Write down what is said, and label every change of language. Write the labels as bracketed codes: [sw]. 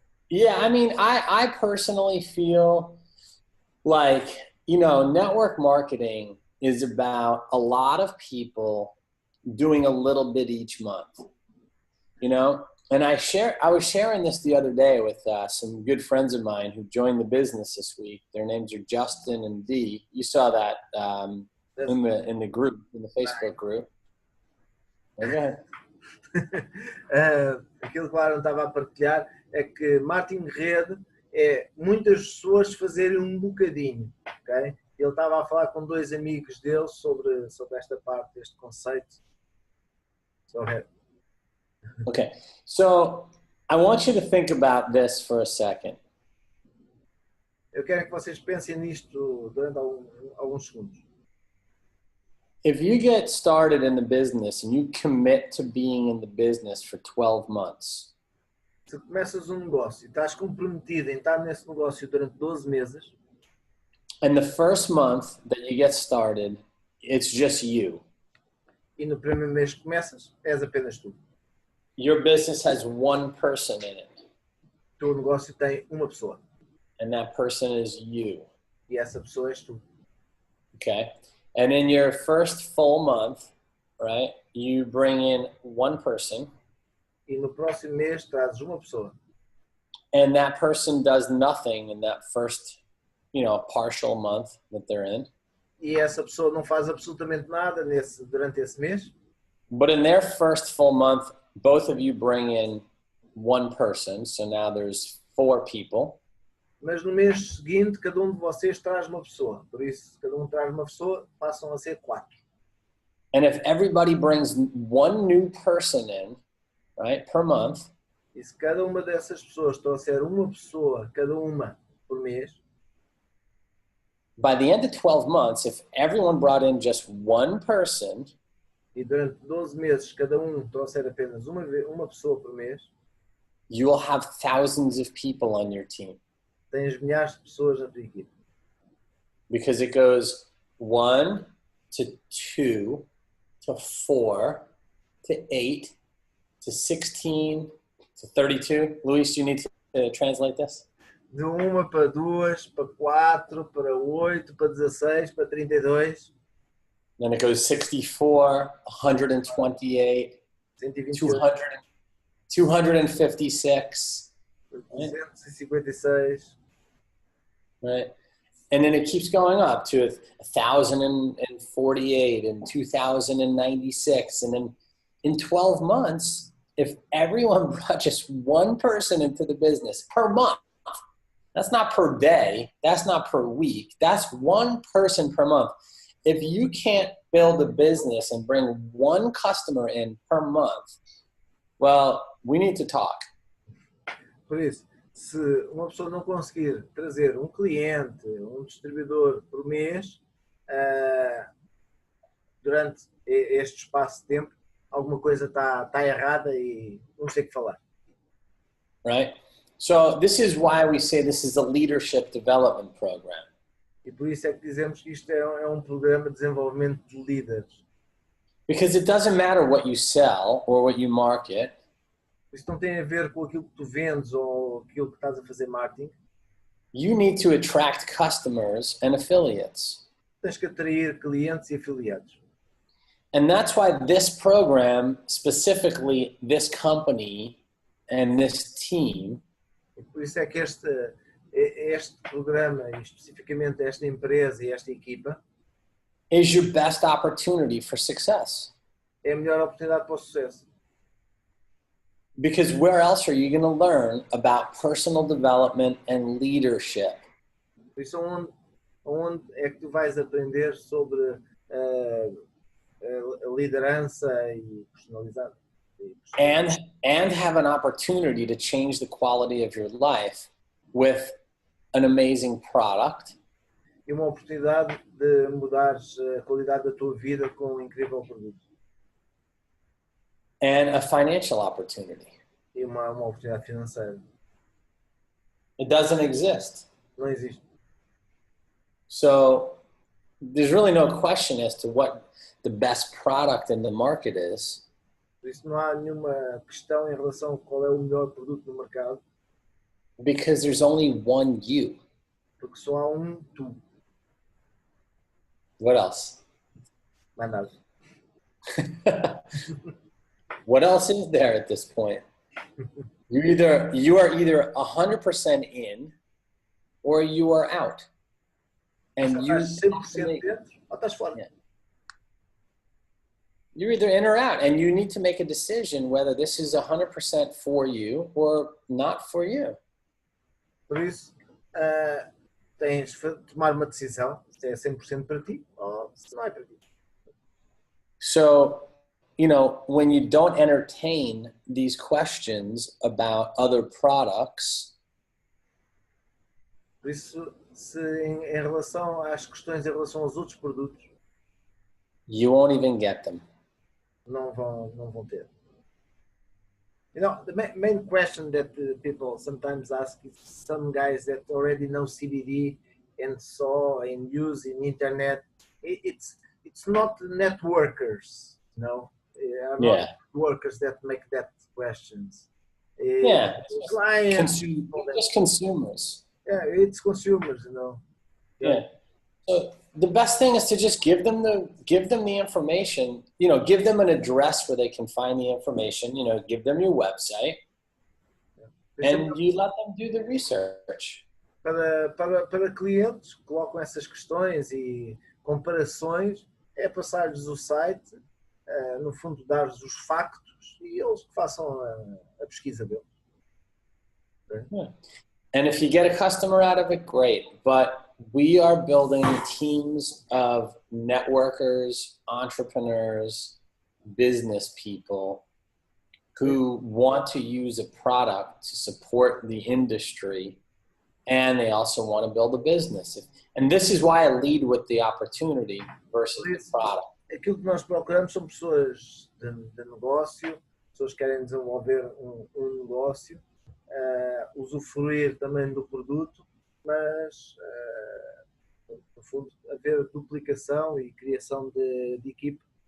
[en] Yeah, I mean, I personally feel like, network marketing is about a lot of people doing a little bit each month, And I was sharing this the other day with some good friends of mine who joined the business this week. Their names are Justin and Dee. You saw that in the group, in the Facebook group. Okay. [pt] Aquilo que o Aaron estava a partilhar é que marketing de rede é muitas pessoas fazerem um bocadinho, ok? Ele estava a falar com dois amigos dele sobre esta parte, deste conceito. [en] Okay, so I want you to think about this for a second. [pt] Eu quero que vocês pensem nisto durante alguns segundos. [en] If you get started in the business and you commit to being in the business for 12 months, [pt] se começas um negócio e estás comprometido em estar nesse negócio durante 12 meses, [en] and the first month that you get started, it's just you. [pt] E no primeiro mês que começas, és apenas tu. [en] Your business has one person in it. [pt] O teu negócio tem uma pessoa. [en] And that person is you. [pt] E essa pessoa és tu. [en] Okay. And in your first full month, right, you bring in one person. [pt] E no próximo mês trazes uma pessoa. [en] And that person does nothing in that first, partial month that they're in. [pt] E essa pessoa não faz absolutamente nada durante esse mês. [en] But in their first full month, both of you bring in one person. So now there's 4 people. [pt] Mas no mês seguinte, cada um de vocês traz uma pessoa. Por isso, cada um traz uma pessoa, passam a ser 4. [en] And if everybody brings one new person in, right, per month. [pt] E se cada uma dessas pessoas trouxer uma pessoa, cada uma por mês. [en] By the end of 12 months, if everyone brought in just one person, [pt] e durante 12 meses cada um trouxer apenas uma pessoa por mês, [en] you will have thousands of people on your team. [pt] Tens milhares de pessoas na tua equipe. [en] Because it goes 1 to 2 to 4 to 8 to 16 to 32. Luis, do you need to translate this? [pt] De 1 para 2, para 4, para 8, para 16, para 32. [en] Then it goes 64, 128, 200, 256. 256. Right? And then it keeps going up to 1,048 and 2,096. And then in 12 months, if everyone brought just one person into the business per month, that's not per day, that's not per week, that's one person per month. If you can't build a business and bring one customer in per month, well, we need to talk. [pt] Por isso, se uma pessoa não conseguir trazer um cliente, um distribuidor por mês, durante este espaço de tempo, alguma coisa está errada e não sei o que falar. [en] Right? So this is why we say this is a leadership development program. [pt] E por isso é que dizemos que isto é um programa de desenvolvimento de líderes. [en] Because it doesn't matter what you sell or what you market. [pt] Isto não tem a ver com aquilo que tu vendes ou aquilo que estás a fazer marketing. [en] You need to attract customers and affiliates. [pt] Tens que atrair clientes e afiliados. [en] And that's why this program, specifically this company and this team, [pt] E por isso é que este programa, e especificamente esta empresa e esta equipa, [en] is your best opportunity for success. [pt] é a melhor oportunidade para o sucesso. [en] Because where else are you going to learn about personal development and leadership? [pt] Por isso, onde é que tu vais aprender sobre a liderança e personalizada? [en] And have an opportunity to change the quality of your life with an amazing product. [pt] E uma oportunidade de mudares a qualidade da tua vida com um incrível produto. [en] And a financial opportunity. [pt] e uma oportunidade financeira. [en] It doesn't exist. [pt] Não existe. [en] So there's really no question as to what the best product in the market is. [pt] Por isso não há nenhuma questão em relação a qual é o melhor produto no mercado. [en] Because there's only one you. [pt] Porque só há um tu. [en] What else? [pt] Mais nada. [en] What else is there at this point? You are either 100% in or you are out. And you [pt] Estás 100% dentro ou estás fora. [en] Yeah. You're either in or out, and you need to make a decision whether this is 100% for you or not for you. [pt] Por isso, tens de tomar uma decisão se é 100% para ti ou se não é para ti. [en] So, when you don't entertain these questions about other products, [pt] por isso, se em relação às questões em relação aos outros produtos, [en] you won't even get them. [pt] Não vão ter. [en] The main question that people sometimes ask is some guys that already know CBD and saw and use in internet. It's not networkers, are not workers that make that questions. Clients, just consumers. Yeah, it's consumers, Yeah. So the best thing is to just give them the information, give them an address where they can find the information, give them your website, and you let them do the research. [pt] Para clientes que colocam essas questões e comparações, é passar-lhes o site, no fundo dar-lhes os factos e eles que façam a pesquisa deles. [en] Okay? Yeah. And if you get a customer out of it, great. But we are building teams of networkers, entrepreneurs, business people who want to use a product to support the industry, and they also want to build a business. And this is why I lead with the opportunity versus the product. [pt] Aquilo que nós procuramos são pessoas de negócio, pessoas que querem desenvolver um negócio, usufruir também do produto, mas no fundo haver duplicação e criação de equipe.